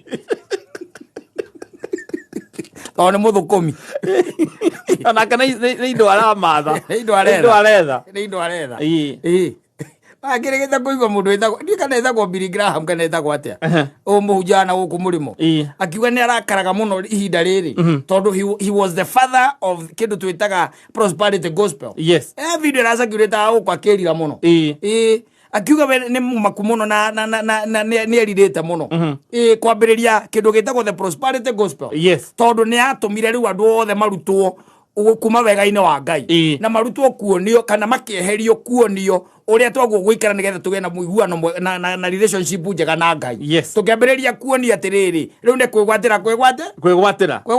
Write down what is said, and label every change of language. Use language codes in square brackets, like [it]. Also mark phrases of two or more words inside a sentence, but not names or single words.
[ki] Tondũ nĩ mũthũkũmi. Onake nĩ indo aramatha. Nĩ indo aretha. Nĩ indo aretha. Akĩrĩgĩte kũigua mũndũ wĩtagwo kana etagwo Billy Graham kana etagwo atĩa. Mũhunjia na gũkũ mũrĩmo. Akiuga nĩ arakaraga mũno ihinda rĩrĩ tondũ [en] he was the father of [ki] kĩndũ twĩtaga [en] prosperity gospel. Yes. [ki] Video ĩracakĩrĩte gũkũ akĩrira mũno. Akiuga nĩ mũmaku mũno na nĩ erirĩte mũno. Kwambĩrĩria kĩndũ gĩtagwo [en] the prosperity gospel. Yes. [ki] Tondũ nĩ atũmire rĩu andũ othe marutwo kuma wega-inĩ wa Ngai. Na marutwo kuonio kana makĩeherio kuonio ũrĩa twagwo gũikara nĩgetha tũgĩe na mũiguano na relationship njega na Ngai. [en] Yes. [ki] Tũkĩambĩrĩria kuonia atĩrĩrĩ rĩu nĩ kwĩgwatĩra.